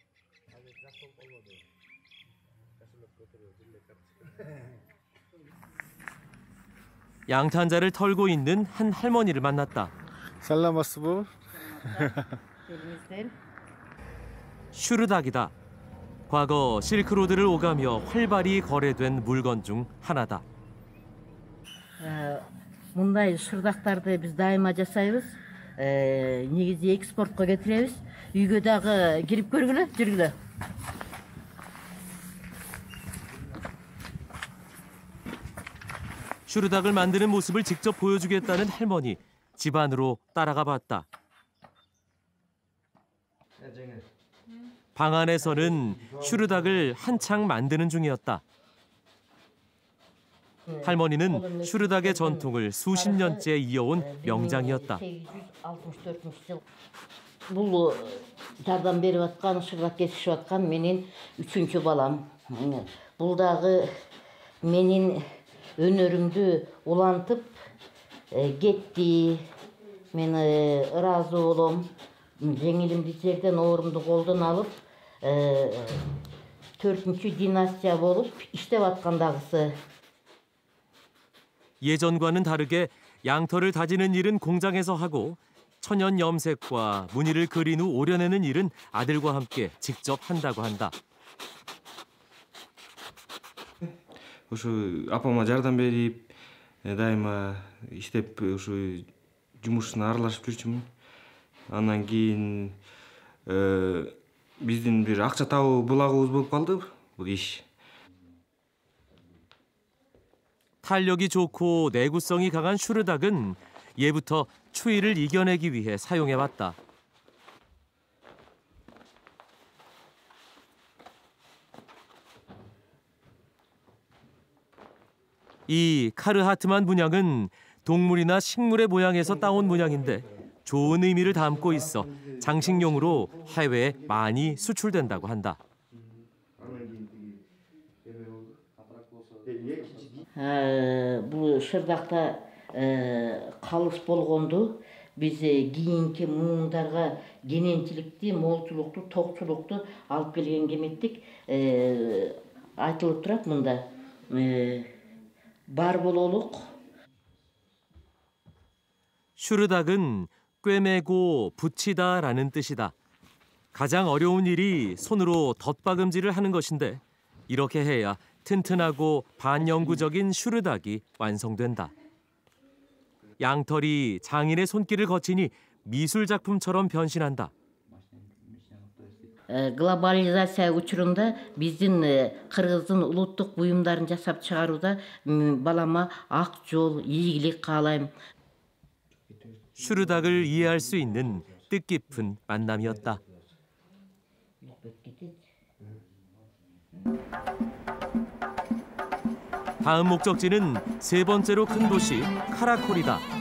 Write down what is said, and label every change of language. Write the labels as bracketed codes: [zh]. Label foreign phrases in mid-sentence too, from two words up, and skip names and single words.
[ko] 양탄자를 털고 있는 한 할머니를 만났다. 살라마스부. 슈르닥이다. 과거 실크로드를 오가며 활발히 거래된 물건 중 하나다. [ky] Мындай шырдактарды биз дайыма жасайбыз. Негизи экспортко кетиребиз. Үйгө дагы кирип көргүлө, жүргүлө. [ko] 슈르닥을 만드는 모습을 직접 보여주겠다는 할머니. 집안으로 따라가 봤다. 방 안에서는 슈르닥을 한창 만드는 중이었다. 할머니는 슈르닥의 전통을 수십 년째 이어온 명장이었다. [ky] Бул жардам берип аткан, шырдак кесишип аткан менин 3-чү балам. Бул дагы менин өнөрүмдү улантып кетти. Мен ыраазы болом. Жеңилимди жерден, оорумду колдон алып, 4-чү династия болуп иштеп аткандагысы. [ko] 예전과는 다르게 양털을 다지는 일은 공장에서 하고 천연 염색과 무늬를 그린 후 오려내는 일은 아들과 함께 직접 한다고 한다. [ky] Ошо апама жардам берип, дайыма иштеп, ошо жумушуна аралашып жүрчүмүн. Андан кийин биздин бир акча табуу булагыбыз болуп калды бул иш. [ko] 탄력이 좋고 내구성이 강한 슈르닥은 예부터 추위를 이겨내기 위해 사용해왔다. 이 카르하트만 문양은 동물이나 식물의 모양에서 따온 문양인데 좋은 의미를 담고 있어 장식용으로 해외에 많이 수출된다고 한다. [ky] Бул шырдакта калыс болгонду биз кийинки муундарга кененчиликти, молчулукту, токчулукту алып келгенге эметтик. Айтылып турат мында. Бар бололук. [ko] 슈르닥은 꿰매고 붙이다라는 뜻이다. 가장 어려운 일이 손으로 덧박음질을 하는 것인데 이렇게 해야 튼튼하고 반영구적인 슈르닥이 완성된다. 양털이 장인의 손길을 거치니 미술 작품처럼 변신한다. [ky] Глобализация учурунда биздин кыргыздын улуттук буюмдарын жасап чыгарууда балама ак жол, ийгилик каалайм. [ko] 슈르닥을 이해할 수 있는 뜻깊은 만남이었다. 다음 목적지는 세 번째로 큰 도시 카라콜이다.